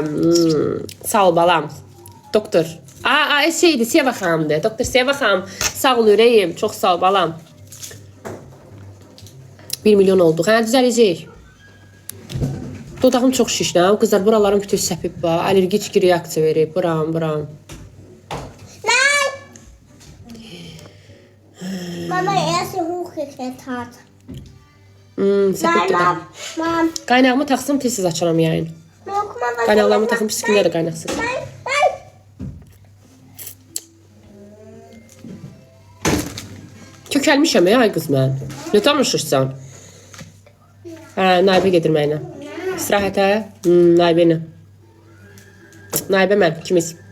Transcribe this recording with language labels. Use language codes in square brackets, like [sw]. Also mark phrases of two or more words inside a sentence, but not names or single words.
[az] Sağ ol balam. Doktor. Şeydi, Seva xanımdır. Doktor Seva xanım, sağ ol ürəyim. Çox sağ ol balam. 1 milyon olduq. Hə, düzələcək. Dodağım çox şişdi. Qızlar, buralarım bütün səpib var. Allergik reaksiya verib. Buram. [de] Mama, erst die hochgeklettert hat. [az] Səpib dodağım. Mom. Qaynağımı taxsam tez açaram yayın. [de] Mama, guck mal, was [az] Qaynaqlarımı taxım pis günlər də qaynaqsın. [de] Nein. [az] Kökəlmişəm ay qız mən. Nə danışırsan? Hə, Naibə gedirməklə. İstirahətə, Naibə ilə. Naibə mən, ikimiz.